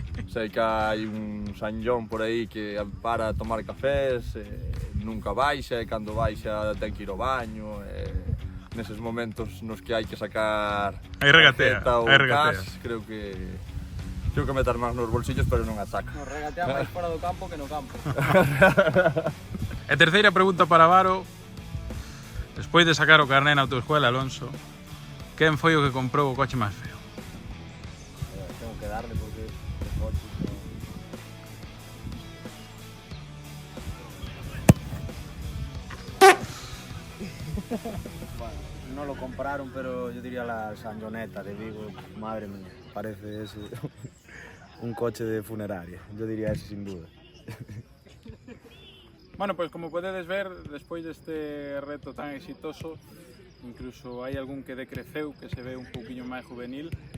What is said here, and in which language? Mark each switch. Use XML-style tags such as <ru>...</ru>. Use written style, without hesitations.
<gl>Sei que hai un San John por aí que para a tomar cafés, nunca baixa, e cando baixa ten que ir ao baño, neses momentos nos que hai que sacar tarjeta ou cash, creo que meter máis nos bolsillos, pero non a saca. Nos regatea máis fora do campo que no campo. E terceira pregunta para Varo. Despois de sacar o carné na autoescuela, Alonso, quen foi o que comprou o coche máis feo?</gl> <es>Tengo que darle porque el coche no lo compraron, pero yo diría la Sanjoneta de Vigo. Madre mía, parece eso un coche de funeraria. Yo diría ese sin duda.</es> <gl>Bueno, pues como podedes ver, despois deste reto tan exitoso, incluso hai algún que decreceu, que se ve un pouquiño máis juvenil.</gl>